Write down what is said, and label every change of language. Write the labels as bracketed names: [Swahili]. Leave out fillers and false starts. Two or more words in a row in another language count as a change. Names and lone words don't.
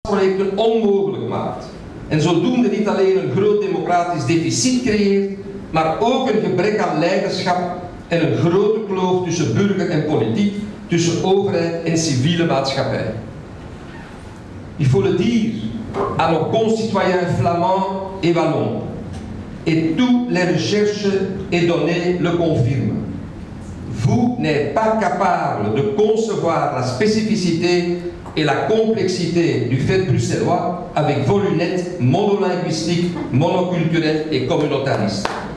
[Dutch] projecten onmogelijk maakt. En zodoende niet alleen een groot democratisch deficit creëert, maar ook een gebrek aan leiderschap en een grote kloof tussen burger en politiek, tussen overheid en civiele maatschappij. [French] Il faut le dire à nos concitoyens flamands et wallons, et toutes les recherches et données le confirment. Vous n'êtes pas capable de concevoir la spécificité et la complexité du fait bruxellois avec vos lunettes monolinguistiques, monoculturelles et communautaristes.